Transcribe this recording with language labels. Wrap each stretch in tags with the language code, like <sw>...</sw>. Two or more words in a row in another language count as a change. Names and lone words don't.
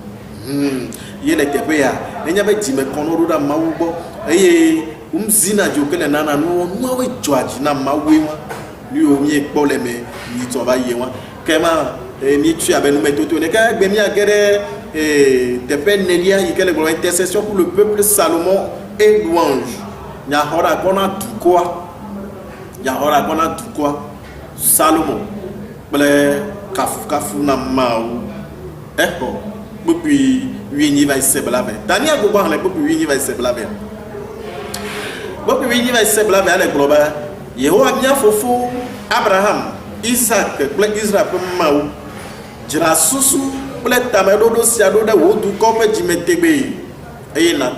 <ee>ye le teƒe ya nenye be dzimekɔnɔ ɖo ɖa Mawu gbɔ eye zina dzo ke le nana nuawoe dzɔa dzi na Mawue wa nu yiwo míekpɔ le me nyitsɔ va yie wa ke ma míetsɔe abe numetoto ne ke egbe míage ɖe teƒe 9 yi ke le gblɔ</ee> <fr>intercession pour le peuple Salomon et louange</fr> <ee>nyaxɔɖa gbɔna dukɔa Salomon kple kafukafu na Mawu exɔ kpukpui 8 va se blave ta míagbogbo hã le kpukpui 8 va se blave kpukpui 8 va se blave ale gblɔ be Yehowa mía fofo Abraham Isaac kple Israel ƒe Mawu dzra susu kple tameɖoɖo sia ɖo ɖe wò dukɔ ƒe dzimetegbe eye na</ee>